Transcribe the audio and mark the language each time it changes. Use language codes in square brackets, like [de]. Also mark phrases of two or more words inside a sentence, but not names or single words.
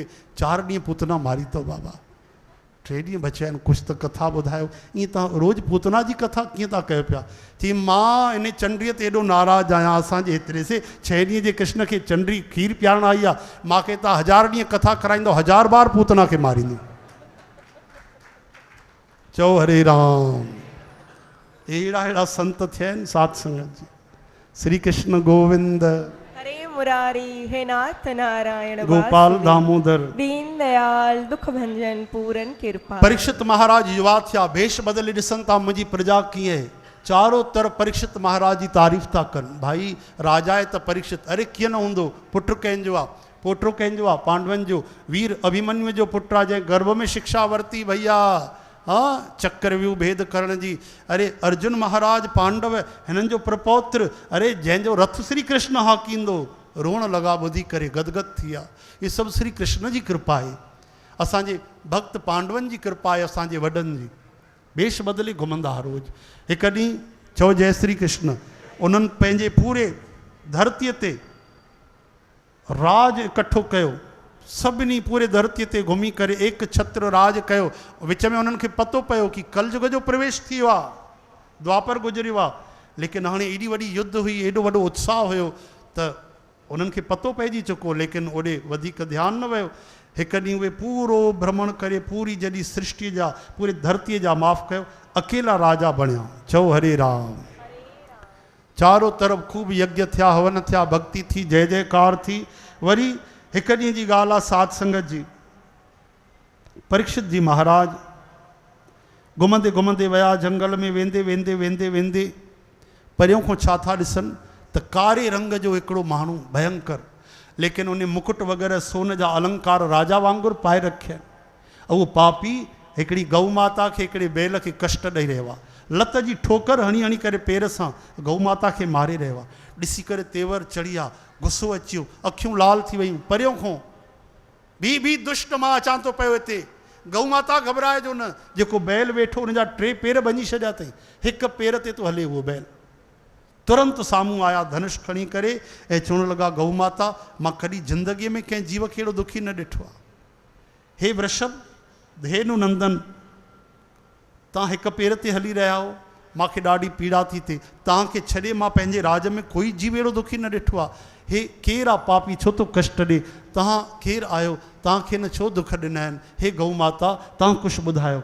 [sd] 4 ॾींहं पूतना मारी अथव बाबा 3 ॾींहं बचिया आहिनि कुझु त कथा ॿुधायो। ईअं तव्हां रोज़ु पूतना जी कथा कीअं था कयो पिया? चई मां इन चंडीअ ते एॾो नाराज़ आहियां असांजे हेतिरे से 6 ॾींहं जे कृष्ण खे चंडी खीर पियारण आई आहे। मूंखे तव्हां 1000 ॾींहं कथा कराईंदो 1000 बार पूतना खे मारींदो। चओ हरे राम। अहिड़ा अहिड़ा संत थिया आहिनि साध संगत जी। श्री कृष्ण गोविंद हरे मुरारी हे नाथ नारायण गोपाल दामोदर दीन दयाल दुख भंजन पूरन कृपा। परीक्षित महाराज युवा थिया भेष बदले ॾिसनि था मुंहिंजी प्रजा कीअं आहे। चारों तरफ़ परीक्षित महाराज जी तारीफ़ था कनि। भाई राजा आहे त परीक्षित अरे कीअं न हूंदो पुटु कंहिंजो आहे पोटो कंहिंजो आहे पांडवनि जो वीर अभिमन्यु जो पुटु आहे जंहिं गर्भ में शिक्षा वरिती भैया। हाँ चक्रव्यूह भेद करण जी। अरे अर्जुन महाराज पांडव हिननि जो प्रपौत्र अरे जंहिंजो रथ श्री कृष्ण हाकींदो रोअण लॻा ॿुधी करे गदगद थी विया। ये सभु श्री कृष्ण जी कृपा आहे। असांजे भक्त पांडवनि जी कृपा आहे असांजे वॾनि जी। वेश बदिले घुमंदा हुआ रोज़। हिकु ॾींहुं चओ जय श्री कृष्ण उन्हनि पंहिंजे पूरे धरतीअ ते राज इकठो कयो। सभिनी पूरे धरतीअ ते घुमी करे एक छत्र राज कयो। विच में उन्हनि खे पतो पियो कि कलयुग जो प्रवेश थी वियो आहे द्वापर गुज़रियो आहे। लेकिन हाणे एॾी वॾी युद्ध हुई एॾो वॾो उत्साह हुयो त उन्हनि खे पतो पइजी चुको लेकिन ओॾे वधीक ध्यानु न वियो। हिकु ॾींहुं उहे पूरो भ्रमण करे पूरी जॾहिं सृष्टि जा पूरे धरतीअ जा माफ़ कयो अकेला राजा बणिया। चओ हरे राम। चारों तरफ़ खूब यज्ञ थिया हवन थिया भक्ति थी जय जयकार थी। वरी हिकु ॾींहं जी ॻाल्हि आहे साध संगत जी। परीक्षित जी महाराज घुमंदे घुमंदे विया जंगल में वेंदे वेंदे वेंदे वेंदे परियों खां छा था ॾिसनि त कारे रंग जो हिकिड़ो माण्हू भयंकर लेकिन उन मुकुट वग़ैरह सोन जा अलंकार राजा वांगुरु पाए रखिया। वो पापी हिकिड़ी गौ माता खे हिकिड़े बैल खे कष्ट ॾेई रहियो आहे, लत जी ठोकर हणी हणी करे पेर सां गौ माता खे मारे रहियो आहे। ॾिसी करे तेवर चढ़ी आहे, गुस्सो अची वियो, अखियूं लाल थी वयूं, परियों खां बी दुष्ट मां अचां थो पियो हिते। गौ माता घबराए जो न, जेको बैल वेठो हुनजा 3 पेर भञी छॾिया अथई, हिक पेर ते तो हले उहो बैल। तुरंत साम्हूं आया धनुष खणी करे ऐं चवण लॻा, गौ माता मां कॾहिं ज़िंदगीअ में कंहिं जीव खे अहिड़ो दुखी न ॾिठो आहे। हे वृषभ, धेनु नंदन, तव्हां हिक पेर ते हली रहिया हो, मूंखे ॾाढी पीड़ा थी थिए, तव्हांखे छॾे मां पंहिंजे राज में कोई जीव अहिड़ो दुखी न ॾिठो आहे। हे केरु आहे पापी, छो तो कष्ट ॾे, तव्हां केरु आहियो, तव्हांखे न छो दुख ॾिना आहिनि। हे गौ माता तव्हां कुझु ॿुधायो।